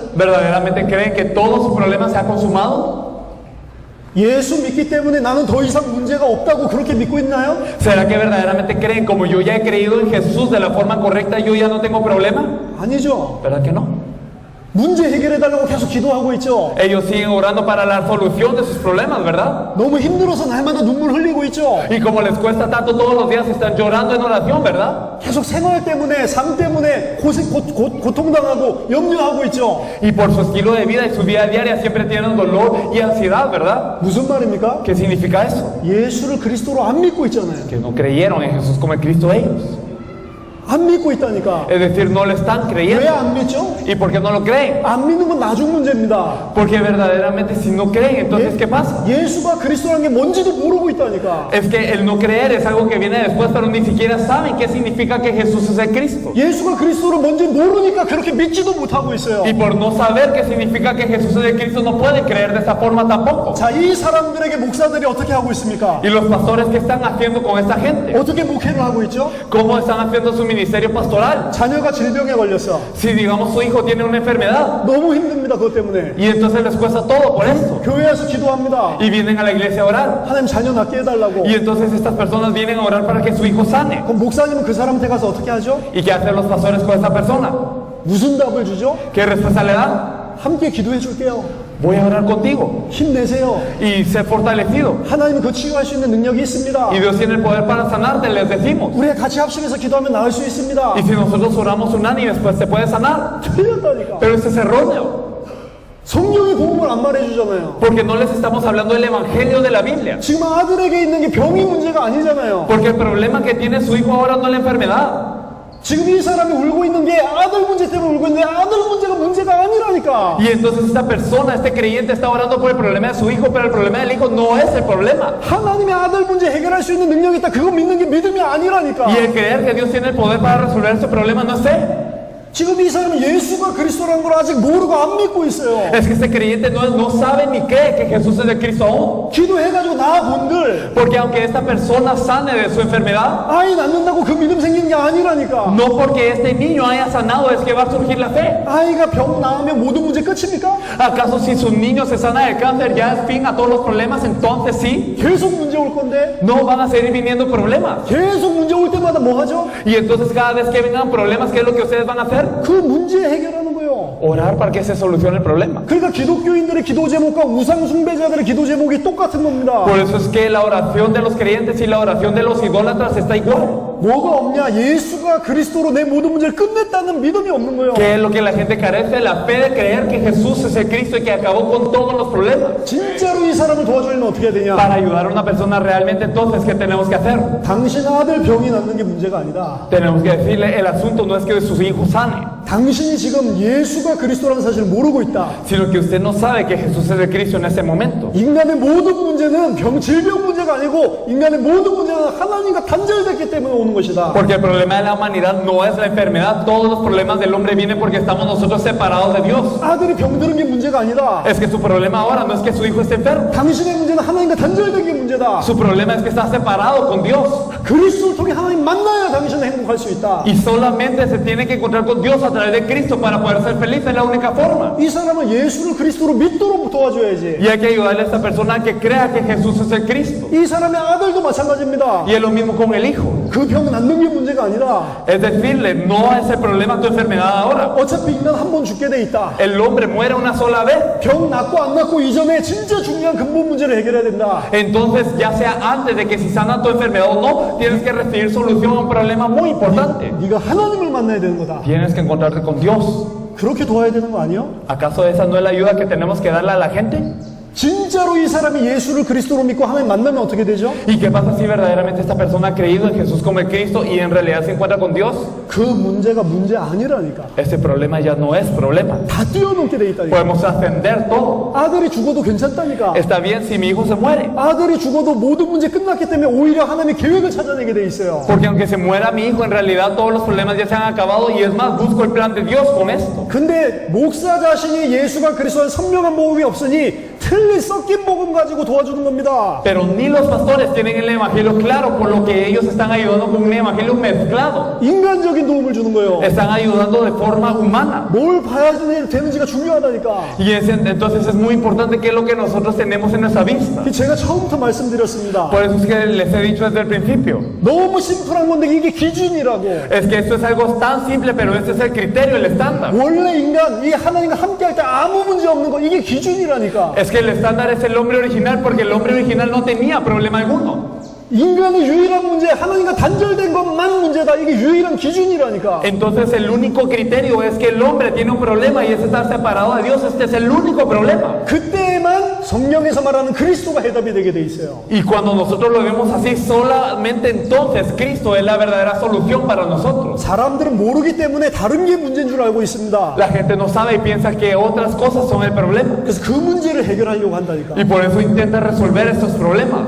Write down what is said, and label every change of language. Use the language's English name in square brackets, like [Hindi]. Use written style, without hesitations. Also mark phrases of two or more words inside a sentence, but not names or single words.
[Spanish] ¿Verdaderamente creen que todo su problema se ha consumado? [Korean] 예수 믿기 때문에 나는 더 이상 문제가 없다고 그렇게 믿고 있나요? [Spanish] ¿Será que verdaderamente creen como yo ya he creído en Jesús de la forma correcta yo ya no tengo problema? [Korean] 아니죠. [Spanish] ¿Verdad que no? [Korean] 문제 해결해달라고 계속 기도하고 있죠. [Spanish] Ellos siguen orando para la solución de sus problemas, ¿verdad? [Korean] 너무 힘들어서 날마다 눈물 흘리고 있죠. [Spanish] Y como les cuesta tanto todos los días están llorando en oración, ¿verdad? [Korean] 계속 생활 때문에 삶 때문에 고통당하고 염려하고 있죠. [Spanish] Y por su estilo de vida y su vida diaria siempre tienen dolor y ansiedad, ¿verdad? [Korean] 무슨 말입니까? [Spanish] ¿Qué significa eso? [Korean] 예수를 그리스도로 안 믿고 있잖아요. [Spanish] Que no creyeron en Jesús como el Cristo ellos. [Korean] 안 믿고 있다니까. [Spanish] Es decir, no le están [Korean] 왜 [Spanish] creyendo. [Korean] 안 믿죠? [Spanish] ¿Y por qué no lo creen? [Korean] 안 믿는 건 나중 문제입니다. [Spanish] Porque verdaderamente si no creen, entonces ¿qué pasa? [Korean] 예수가 그리스도라는 게 뭔지도 모르고 있다니까. [Spanish] Es que el no creer es algo que viene después, pero ni siquiera saben qué significa que Jesús es el Cristo. [Korean] 예수가 그리스도를 뭔지 모르니까 그렇게 믿지도 못하고 있어요. [Spanish] Y por no saber qué significa que Jesús es el Cristo, no pueden creer de esa forma tampoco. [Korean] 자, 이 사람들에게 목사들이 어떻게 하고 있습니까? [Spanish] Y los pastores, ¿qué están haciendo con esta gente? [Korean] 어떻게 목회를 하고 있죠? [Spanish] ¿Cómo están haciendo su ministerio pastoral? [Korean] 자녀가 질병에 걸렸어. [Spanish] Si digamos su hijo tiene una enfermedad [Korean] 너무 힘듭니다. 그것 때문에. [Spanish] y entonces les cuesta todo por esto [Korean] 교회에서 기도합니다. [Spanish] y vienen a la iglesia a orar [Korean] 하나님 자녀 낫게 해달라고. [Spanish] y entonces estas personas vienen a orar para que su hijo sane. [Korean] 그럼 목사님은 그 사람한테 가서 어떻게 하죠? [Spanish] ¿Y qué hacen los pastores con esta persona? [Korean] 무슨 답을 주죠? [Spanish] ¿Qué respuesta le dan? [Korean] 함께 기도해 줄게요. [Spanish] Voy a orar contigo [Korean] 힘내세요. [Spanish] y sé fortalecido [Korean] 하나님은 그 치유할 수 있는 능력이 있습니다. [Spanish] y Dios tiene el poder para sanarte, les decimos. [Korean] 우리가 같이 합심해서 기도하면 나을 수 있습니다. [Spanish] Y si nosotros oramos unánime, después se puede sanar. [Korean] 틀렸다니까. [Spanish] Pero eso es erróneo [Korean] 성경의 복음을 안 말해주잖아요. [Spanish] porque no les estamos hablando del evangelio de la Biblia. [Korean] 지금 아들에게 있는 게 병이 문제가 아니잖아요. [Spanish] Porque el problema que tiene su hijo ahora no es la enfermedad. [Korean] 지금 이 사람이 울고 있는 게 아들 문제 때문에 울고 있는데 아들 문제가 아니라니까. [Spanish] Y entonces esta persona, este creyente está orando por el problema de su hijo, pero el problema del hijo no es el problema. [Korean] 하나님의 아들 문제 해결할 수 있는 능력이 있다. 그거 믿는 게 믿음이 아니라니까. [Spanish] Y el creer que Dios tiene el poder para resolver este problema no es fe. [Korean] 지금 이 사람은 예수가 그리스도라는 걸 아직 모르고 안 믿고 있어요. [Spanish] Es que este creyente no sabe ni cree que Jesús es el Cristo aún. [Korean] 기도해가지고 나아본들 [Spanish] Porque aunque esta persona sane de su enfermedad, [Korean] 아이 낳는다고 그 믿음 생기는 게 아니라니까. [Spanish] no porque este niño haya sanado es que va a surgir la fe. [Korean] 아이가 병 나으면 모든 문제 끝입니까? [Spanish] ¿Acaso si su niño se sana del cáncer ya es fin a todos los problemas? Entonces sí, [Korean] 계속 문제 올 건데 [Spanish] no van a seguir viniendo problemas. [Korean] 계속 문제 올 때마다 뭐 하죠? [Spanish] Y entonces cada vez que vengan problemas, ¿qué es lo que ustedes van a hacer? [Korean] 그 문제 해결하는 거예요. [Spanish] Orar para que se solucione el problema. [Korean] 그러니까 기독교인들의 기도 제목과 우상 숭배자들의 기도 제목이 똑같은 겁니다. [Spanish] Por eso es que la oración de los creyentes y la oración de los idólatras está igual. [Korean] 뭐가 없냐? 예수가 그리스도로 내 모든 문제를 끝냈다는 믿음이 없는 거예요. [Spanish] ¿Qué es lo que la gente carece? La fe de creer que Jesús es el Cristo y que acabó con todos los problemas. [Korean] 진짜로 이 사람을 도와주려면 어떻게 해야 되냐? [Spanish] Para ayudar a una persona realmente, entonces, ¿qué tenemos que hacer? [Korean] 당신 아들 병이 낫는 게 문제가 아니다. [Spanish] Tenemos que decirle, el asunto no es que sus hijos sane, [Korean] 당신이 지금 예수가 그리스도라는 사실을 모르고 있다. [Spanish] sino que usted no sabe que Jesús es el Cristo en ese momento. [Korean] 인간의 모든 문제는 질병 문제가 아니고 인간의 모든 문제는 하나님과 단절됐기 때문에 오는 것이다. [Spanish] Porque el problema de la humanidad no es la enfermedad, todos los problemas del hombre vienen porque estamos nosotros separados de Dios. [Korean] 아들이 병드는 게 문제가 아니다. [Spanish] Es que su problema ahora no es que su hijo esté enfermo, [Korean] 당신의 문제는 하나님과 단절된 게 문제다. [Spanish] su problema es que está separado con Dios. [Korean] 그리스도를 통해 하나님 만나야 당신은 행복할 수 있다. [Spanish] Y solamente se tiene que encontrar con Dios a través de Cristo para poder ser feliz, es la única forma. [Korean] 이 사람은 예수를 그리스도로 믿도록 도와줘야지. [Spanish] Y hay que ayudarle a esta persona a que crea que Jesús es el Cristo. [Korean] 이 사람의 아들도 마찬가지입니다. [Spanish] Y es lo mismo con el hijo. [Korean] 그 병 낫는 게 문제가 아니라 [Spanish] Es decirle, no es el problema tu enfermedad ahora. [Korean] 어차피 인간 한 번 죽게 돼 있다. [Spanish] El hombre muere una sola vez. [Korean] 병 낫고 안 낫고 이전에 진짜 중요한 근본 문제를 해결해야 된다. [Spanish] Entonces, ya sea antes de que si sana tu enfermedad o no, tienes que recibir solución a un problema muy importante. [Korean] 네가 하나님을 만나야 되는 거다. [Spanish] Tienes que encontrarte con Dios. [Korean] 그렇게 도와야 되는 거 아니요? [Spanish] ¿Acaso esa no es la ayuda que tenemos que darle a la gente? [Korean] 진짜로 이 사람이 예수를 그리스도로 믿고 하나님 만나면 어떻게 되죠? [Spanish] ¿Y qué pasa si verdaderamente esta persona ha creído en Jesús como el Cristo y en realidad se encuentra con Dios? [Korean] 그 문제가 문제 아니라니까. [Spanish] Ese problema ya no es problema. [Korean] 다 뛰어넘게 돼 있다니까. [Spanish] Podemos ascender todo. [Korean] 아들이 죽어도 괜찮다니까. [Spanish] Está bien si mi hijo se muere. [Korean] 아들이 죽어도 모든 문제 끝났기 때문에 오히려 하나님의 계획을 찾아내게 돼 있어요. [Spanish] Porque aunque se muera mi hijo, en realidad todos los problemas ya se han acabado y es más, busco el plan de Dios con esto. [Korean] 근데 목사 자신이 예수가 그리스도의 선명한 복음이 없으니 틀린 섞인 복음 가지고 도와주는 겁니다. [Spanish] Pero ni los pastores tienen el evangelio claro, por lo que ellos están ayudando con un evangelio mezclado. [Korean] 인간적인 도움을 주는 거예요. [Spanish] Están ayudando de forma humana. [Korean] 뭘 봐야 되는지가 중요하다니까. [Spanish] Y entonces es muy importante qué es lo que nosotros tenemos en nuestra vista. [Korean] 제가 처음부터 말씀드렸습니다. [Spanish] Por eso es que les he dicho desde el principio. [Korean] 너무 심플한 건데 이게 기준이라고. [Spanish] Es que esto es algo tan simple, pero este es el criterio, el estándar. [Korean] 원래 인간 이 하나님과 함께할 때 아무 문제 없는 거 이게 기준이라니까. [Spanish] Es que el estándar es el hombre original porque el hombre original no tenía problema alguno. [Korean] 인간의 유일한 문제, 하나님과 단절된 것만 문제다. 이게 유일한 기준이라니까. [Spanish] Entonces el único criterio es que el hombre tiene un problema y es estar separado de Dios. Este es el único problema. [Korean] 그때만 성경에서 말하는 그리스도가 해답이 되게 돼 있어요. [Spanish] Y cuando nosotros lo vemos así, solamente entonces Cristo es la verdadera solución para nosotros. [Korean] 사람들은 모르기 때문에 다른 게 문제인 줄 알고 있습니다. [Spanish] La gente no sabe y piensa que otras cosas son el problema. [Korean] 그래서 그 문제를 해결하려고 한다니까. [Spanish] Y por eso intenta resolver estos problemas.